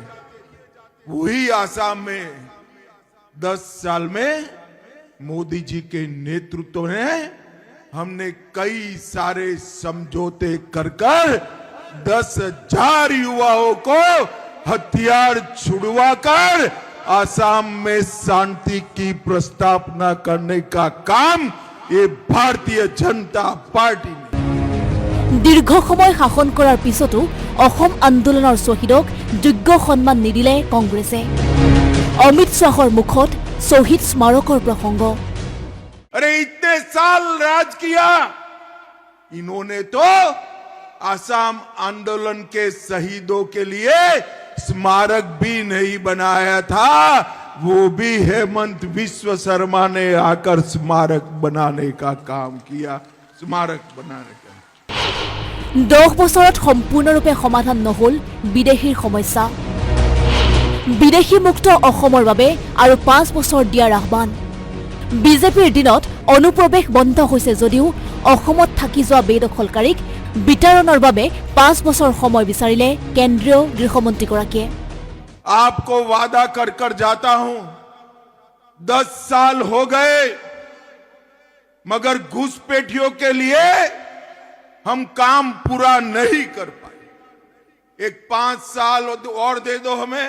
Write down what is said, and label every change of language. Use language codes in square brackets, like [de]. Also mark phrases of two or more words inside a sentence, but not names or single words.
[hi] वही असम में 10 साल में मोदी जी के नेतृत्व में हमने कई सारे समझौते कर 10,000 युवाओं को हथियार छुड़वाकर असम में शांति की प्रस्तावना करने का काम ये भारतीय जनता पार्टी ने। [as] দীৰ্ঘ সময় শাসন কৰাৰ পিছতো অসম আন্দোলনৰ শ্বহীদক যোগ্য সন্মান নিদিলে কংগ্ৰেছে। অমিত শ্বাহৰ মুখত শ্বহীদ স্মাৰকৰ প্ৰসংগ। [hi] अरे इतने साल राज किया, इन्होंने तो असम आंदोलन के शहीदों के लिए स्मारक भी नहीं बनाया था, वो भी हेमंत विश्व शर्मा ने आकर स्मारक बनाने का काम किया। स्मारक बनाने का [as] 10 বছৰত সম্পূৰ্ণৰূপে সমাধান নহল বিদেশীৰ সমস্যা। বিদেশী মুক্ত অসমৰ বাবে আৰু 5 বছৰ দিয়াৰ আহ্বান। বিজেপিৰ দিনত অনুপ্ৰৱেশ বন্ধ হৈছে যদিও অসমত থাকি যোৱা বেদখলকাৰীক বিতৰণৰ বাবে 5 বছৰ সময় বিচাৰিলে কেন্দ্ৰীয় গৃহমন্ত্ৰীগৰাকীয়ে। [hi] आपको वादा कर कर जाता हूं, 10 साल हो गए मगर घुसपैठियों के लिए हम काम पूरा नहीं कर पाए। एक 5 साल और दे दो हमें।